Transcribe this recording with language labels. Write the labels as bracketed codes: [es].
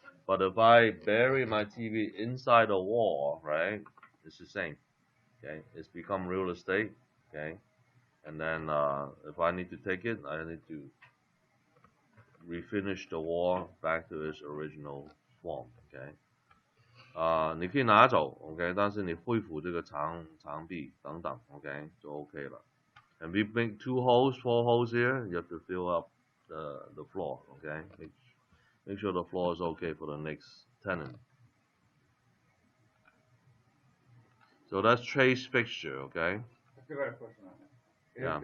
[en] But if I bury my TV inside the wall, right? It's the same. Okay, it's become real estate. Okay, and then if I need to take it, I need to refinish the wall back to its original form. Okay. [zh] 你可以拿走 ，OK， 但是你恢复这个长壁等等 ，OK 就 OK 了。 [en] And we make 2 holes, 4 holes here. You have to fill up the floor, OK. Make sure the floor is OK for the next tenant. So that's trace fixture, okay? I still got a question on that.